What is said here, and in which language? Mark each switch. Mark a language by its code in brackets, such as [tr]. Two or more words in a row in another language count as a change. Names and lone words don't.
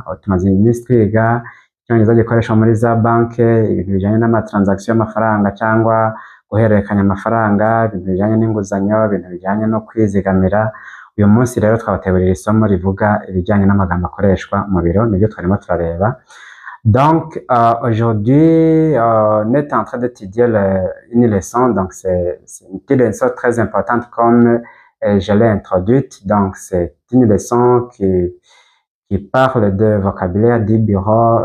[rw] Tumaze iminsi twiga icyongereza gikoreshwa muri za banke, ibintu bijyanye n'amatransaction y'amafaranga cyangwa guhererekanya amafaranga, ibintu bijyanye n'inguzanyo, ibintu bijyanye no kwizigamira. Uyu munsi rero twabategurira isomo rivuga ibijyanye n'amagambo akoreshwa mu biro, nibyo twarimo turareba. [fr] Donc aujourd'hui on est en train d'étudier une leçon. Donc c'est une petite leçon très importante comme je l'ai introduite. Donc c'est une leçon qui parle de vocabulaire du bureau.